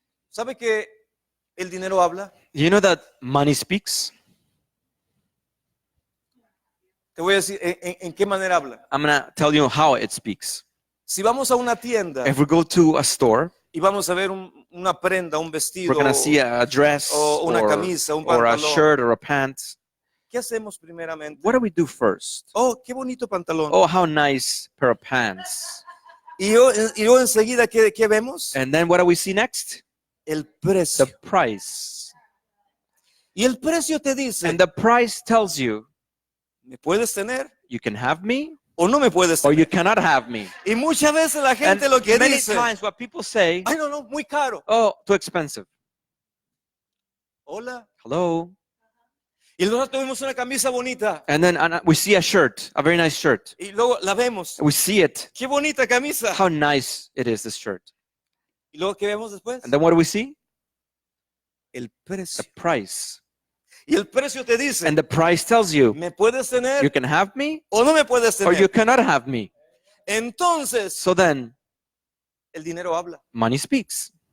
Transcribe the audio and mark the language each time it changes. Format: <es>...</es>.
<es>¿Sabe que el dinero habla?</es> <en>You know that money speaks?</en> <es>Te voy a decir en qué manera habla.</es> <en>I'm going to tell you how it speaks.</en> <es>Si vamos a una tienda</es> <en>If we go to a store,</en> <es>y vamos a ver una prenda, un vestido,</es> <en>we're going to see a dress</en> <es>o una camisa, un</es> <en>or a</en> <es>pantalón.</es> <en>shirt or a pant.</en> <es>¿Qué hacemos primeramente?</es> <en>What do we do first?</en> <es>Oh, qué bonito pantalón.</es> <en>Oh, how nice pair of pants.</en> <es>Y yo enseguida, ¿qué vemos?</es> <en>And then what do we see next?</en> <es>El</es> <en>The</en> <es>precio.</es> <en>price.</en> <es>Y el precio te dice,</es> <en>And the price tells you,</en> <es>¿me puedes tener</es> <en>you can have me</en> <es>o no me puedes</es> <en>or</en> <es>tener?</es> <en>you cannot have me.</en> <es>Y muchas veces la gente</es> <en>And</en> <es>lo que</es> <en>many</en> <es>dice,</es> <en>times what people say,</en> <es>ay no, muy caro.</es> <en>oh, too expensive.</en> <es>Hola.</es> <en>Hello.</en> <es>Y luego tuvimos una camisa bonita</es> <en>And then we see a shirt, a very nice shirt.</en> <es>y luego la vemos.</es> <en>We see it.</en> <es>Qué bonita camisa.</es> <en>How nice it is, this shirt.</en> <es>Y luego, ¿qué vemos después?</es> <en>And then what do we see?</en> <es>El</es> <en>The</en> <es>precio.</es> <en>price.</en> <es>Y el precio te dice,</es> <en>And the price tells you,</en> <es>¿me puedes</es> <en>you</en> <es>tener</es> <en>can have me</en> <es>o no me puedes</es> <en>or you</en> <es>tener?</es> <en>cannot have me.</en> <es>Entonces,</es> <en>So then,</en> <es>el dinero habla.</es> <en>money speaks.</en>